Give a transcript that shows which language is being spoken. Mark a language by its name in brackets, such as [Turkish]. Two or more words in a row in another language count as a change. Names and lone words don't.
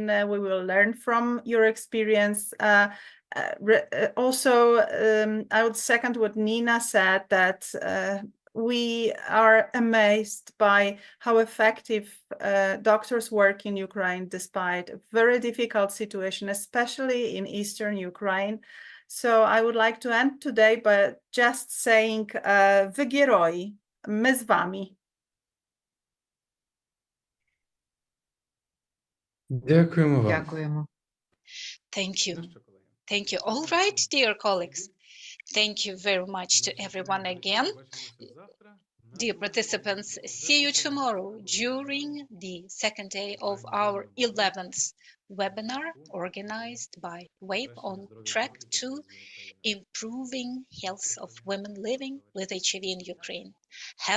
[English] We will learn from your experience. Also, I would second what Nina said, that we are amazed by how effective doctors work in Ukraine despite a very difficult situation, especially in eastern Ukraine. So I would like to end today by just saying, [Ukrainian] ви герої, ми з вами. Дякуємо вам. Дякуємо. [English] Thank you. Thank you. All right, dear colleagues. Thank you very much to everyone again. Dear participants, see you tomorrow during the second day of our 11th webinar organized by WAVE on track to improving health of women living with HIV in Ukraine.